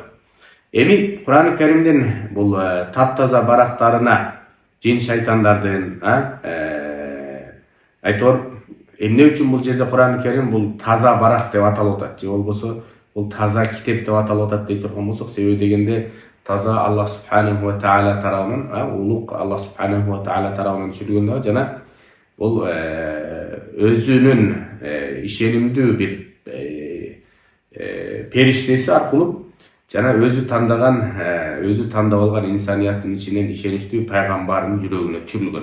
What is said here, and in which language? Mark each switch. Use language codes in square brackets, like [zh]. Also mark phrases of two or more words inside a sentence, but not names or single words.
[ky] Эми Кур'ан Каримдин бул таптаза барактарына жин шайтандардын айтор эмне үчүн бул жерде Кур'ан Карим бул таза барак деп аталып атат, же болбосо бул таза китеп деп аталып атат дей турган болсок, себеби дегенде таза [ar] الله سبحانه وتعالى [ky] тарабынан, улук [ar] الله سبحانه وتعالى [ky] тарабынан түшүрүлгөн дагы, жана бул өзүнүн ишенимдүү бир периштеси аркылуу жана өзү тандап алган инсанияттын ичинен ишеничтүү пайгамбардын жүрөгүнө түшүрүлгөн.